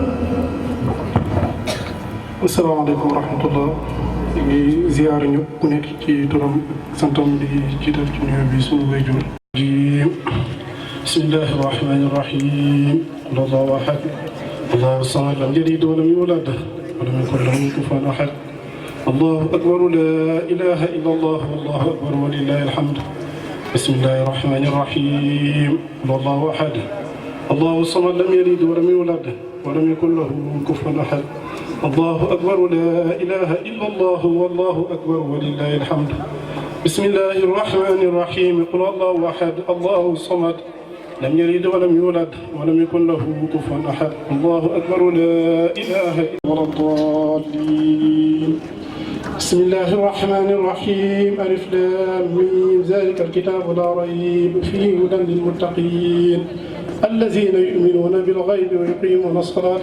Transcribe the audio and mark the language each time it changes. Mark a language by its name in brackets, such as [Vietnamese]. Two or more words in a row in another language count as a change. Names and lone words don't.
[Arabic] السلام عليكم ورحمة الله [Wolof] ñu ngi ziyaar ñëpp ku nekk ci turam santam di jiital ci nuyoo bi suñu wayjur ji [Arabic] بسم الله الرحمن الرحيم قل الله أحد الله الصمد لم يلد ولم يولد ولم يكن له كفوا أحد الله أكبر لا إله إلا الله والله أكبر ولله الحمد بسم الله الرحمن الرحيم قل الله أحد الله الصمد لم يلد ولم يولد ولم يكن له كفوا أحد الله أكبر لا إله إلا الله والله أكبر ولله الحمد بسم الله الرحمن الرحيم قل الله أحد الله الصمد لم يلد ولم يولد ولم يكن له كفوا أحد الله أكبر لا إله إلا الضالين بسم الله الرحمن الرحيم ألف لام ميم ذلك الكتاب لا ريب فيه هدى للمتقين الذين يؤمنون بالغيب ويقيمون الصلاة